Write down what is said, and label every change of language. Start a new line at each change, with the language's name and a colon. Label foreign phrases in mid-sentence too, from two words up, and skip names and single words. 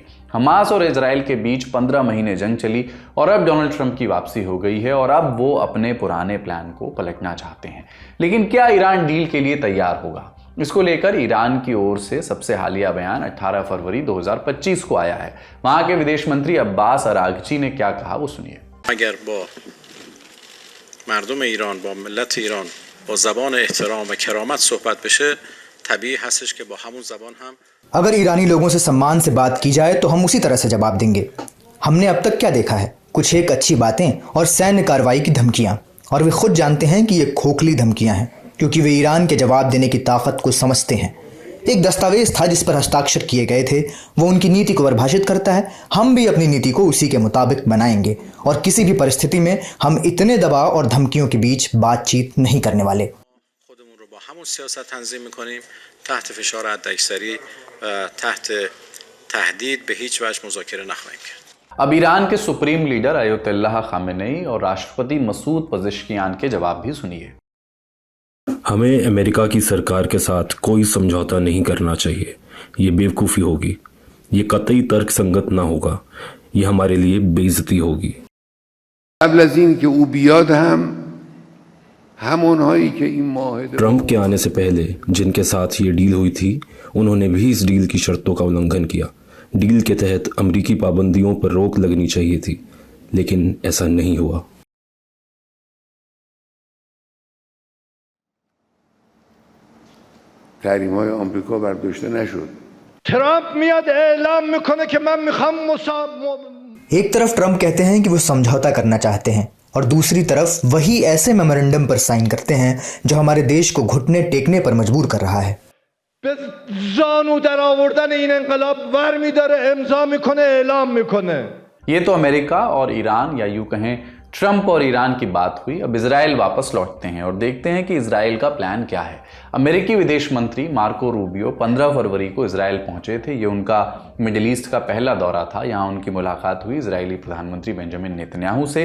Hindi: हमास और इजराइल के बीच 15 महीने जंग चली और अब डोनाल्ड ट्रंप की वापसी हो गई है और अब वो अपने पुराने प्लान को पलटना चाहते हैं। लेकिन क्या ईरान डील के लिए तैयार होगा? इसको लेकर ईरान की ओर से सबसे हालिया बयान 18 फरवरी 2025 को आया है। वहां के विदेश मंत्री अब्बास अरागची ने क्या कहा, वो सुनिए।
Persian: مردم ایران با ملت ایران با زبان احترام و کرامت صحبت بشه طبیعی هستش که با همون زبان هم
Hindi: अगर ईरानी लोगों से सम्मान से बात की जाए तो हम उसी तरह से जवाब देंगे। हमने अब तक क्या देखा है? कुछ एक अच्छी बातें और सैन्य कार्रवाई की धमकियां, और वे खुद जानते हैं कि ये खोखली धमकियां हैं, क्योंकि वे ईरान के जवाब देने की ताकत को समझते हैं। एक दस्तावेज था जिस पर हस्ताक्षर किए गए थे, वो उनकी नीति को परिभाषित करता है। हम भी अपनी नीति को उसी के मुताबिक बनाएंगे, और किसी भी परिस्थिति में हम इतने दबाव और धमकियों के बीच बातचीत नहीं करने वाले।
Persian: خودمون رو با همون سیاست تنظیم می‌کنیم، تحت فشار حداکثری و تحت تهدید به هیچ وجه مذاکره نخواهیم کرد.
Hindi: अब ईरान के सुप्रीम लीडर अयतुल्लाह खामेनेई और राष्ट्रपति मसूद पज़ेश्कियान के जवाब भी सुनिए। हमें अमेरिका की सरकार के साथ कोई समझौता नहीं करना चाहिए। ये बेवकूफ़ी होगी, ये कतई तर्क संगत ना होगा, ये हमारे लिए बेइज्जती होगी। ट्रंप के आने से पहले जिनके साथ ये डील हुई थी, उन्होंने भी इस डील की शर्तों का उल्लंघन किया। डील के तहत अमेरिकी पाबंदियों पर रोक लगनी चाहिए थी, लेकिन ऐसा नहीं हुआ।
Persian: تحریم‌های آمریکا برداشته نشد. ترامپ میاد اعلام میکنه که من میخوام
Hindi: एक तरफ ट्रंप कहते हैं कि वो समझौता करना चाहते हैं, और दूसरी तरफ वही ऐसे मेमोरेंडम पर साइन करते हैं जो हमारे देश को घुटने टेकने पर मजबूर कर रहा है।
Persian: زانو در آوردن این انقلاب برمی‌داره، امضا میکنه، اعلام میکنه।
Hindi: ये तो अमेरिका और ईरान, या यूं कहें ट्रंप और ईरान की बात हुई। अब इजराइल वापस लौटते हैं और देखते हैं कि इजराइल का प्लान क्या है। अमेरिकी विदेश मंत्री मार्को रूबियो 15 फरवरी को इजराइल पहुंचे थे। ये उनका मिडिल ईस्ट का पहला दौरा था। यहाँ उनकी मुलाकात हुई इजरायली प्रधानमंत्री बेंजामिन नेतन्याहू से।